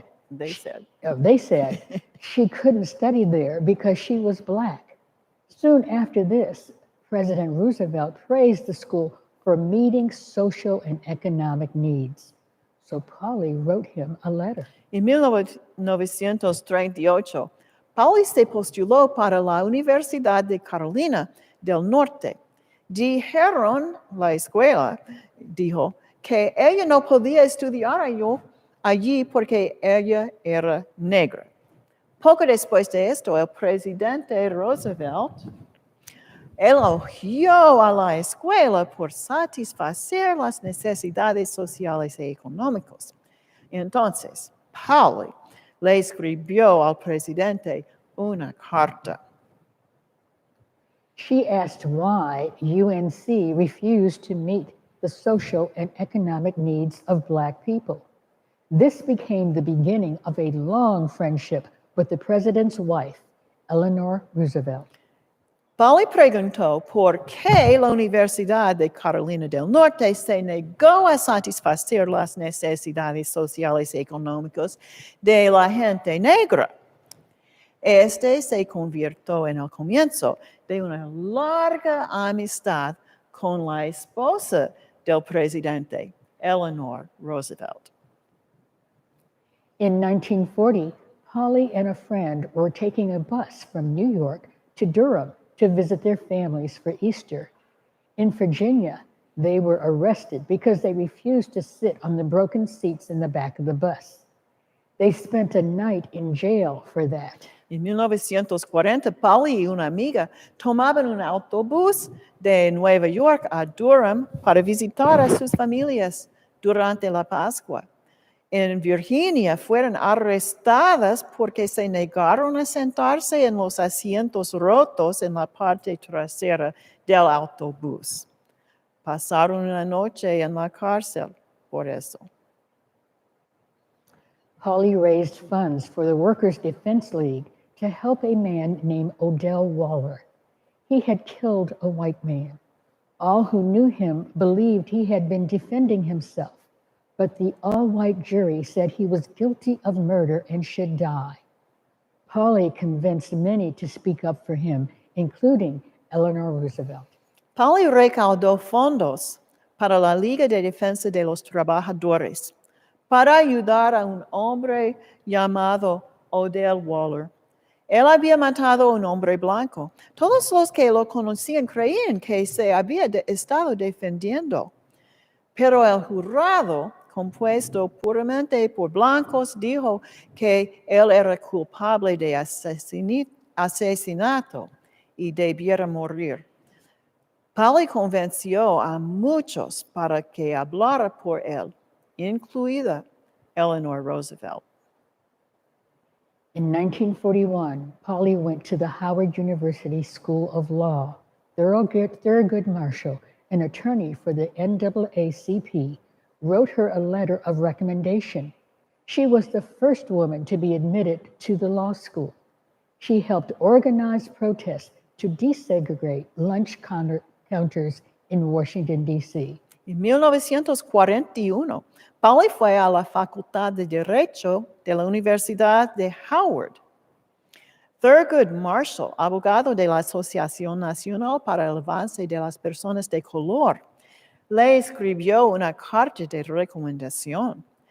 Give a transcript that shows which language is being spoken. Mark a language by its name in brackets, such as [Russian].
[English] They said she couldn't study there because she was Black. Soon after this, President Roosevelt praised the school for meeting social and economic needs. So Pauli wrote him a letter. [Spanish] En 1938, Pauli se postuló para la Universidad de Carolina del Norte. Dijeron la escuela, dijo, que ella no podía estudiar allí porque ella era negra. Poco después de esto, el presidente Roosevelt elogió a la escuela por satisfacer las necesidades sociales y económicas. Entonces, Pauli le escribió al presidente una carta. [English] She asked why UNC refused to meet the social and economic needs of Black people. This became the beginning of a long friendship with the president's wife, Eleanor Roosevelt. [Spanish] Pauli preguntó por qué la Universidad de Carolina del Norte se negó a satisfacer las necesidades sociales y económicas de la gente negra. Este se convirtió en el comienzo de una larga amistad con la esposa del presidente, Eleanor Roosevelt. [English] In 1940, Pauli and a friend were taking a bus from New York to Durham to visit their families for Easter. In Virginia, they were arrested because they refused to sit on the broken seats in the back of the bus. They spent a night in jail for that. [Spanish] En 1940, Pauli y una amiga tomaban un autobús de Nueva York a Durham para visitar a sus familias durante la Pascua. En Virginia fueron arrestadas porque se negaron a sentarse en los asientos rotos en la parte trasera del autobús. Pasaron una noche en la cárcel por eso. [English] Pauli raised funds for the Workers' Defense League to help a man named Odell Waller. He had killed a white man. All who knew him believed he had been defending himself, but the all-white jury said he was guilty of murder and should die. Pauli convinced many to speak up for him, including Eleanor Roosevelt. [Spanish] Pauli recaudó fondos para la Liga de Defensa de los Trabajadores para ayudar a un hombre llamado Odell Waller. Él había matado a un hombre blanco. Todos los que lo conocían creían que se había estado defendiendo. Pero el jurado, compuesto puramente por blancos, dijo que él era culpable de asesinato y debiera morir. Pauli convenció a muchos para que hablara por él, incluida Eleanor Roosevelt. [English] In 1941, Pauli went to the Howard University School of Law. Thurgood Marshall, an attorney for the NAACP, wrote her a letter of recommendation. She was the first woman to be admitted to the law school. She helped organize protests to desegregate lunch counters in Washington, D.C. [Spanish] En 1941, Pauli fue a la Facultad de Derecho de la Universidad de Howard. Thurgood Marshall, abogado de la Asociación Nacional para el Avance de las Personas de Color, le escribió una carta de recomendación.